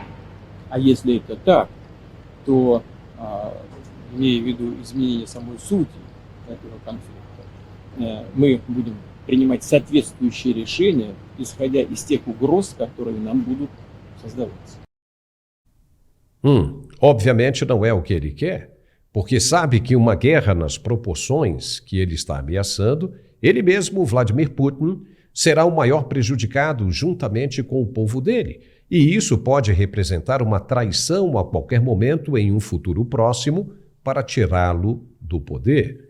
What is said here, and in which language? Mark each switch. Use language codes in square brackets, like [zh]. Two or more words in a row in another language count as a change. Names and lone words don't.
[ru] А если это так, то, имея в виду изменение самой сути этого конфликта, мы будем принимать соответствующие решения, исходя из тех угроз, которые нам будут создаваться. [pt] Obviamente não é o que ele quer, porque sabe que uma guerra nas proporções que ele está ameaçando, ele mesmo, Vladimir Putin, será o maior prejudicado juntamente com o povo dele. E isso pode representar uma traição a qualquer momento em um futuro próximo para tirá-lo do poder.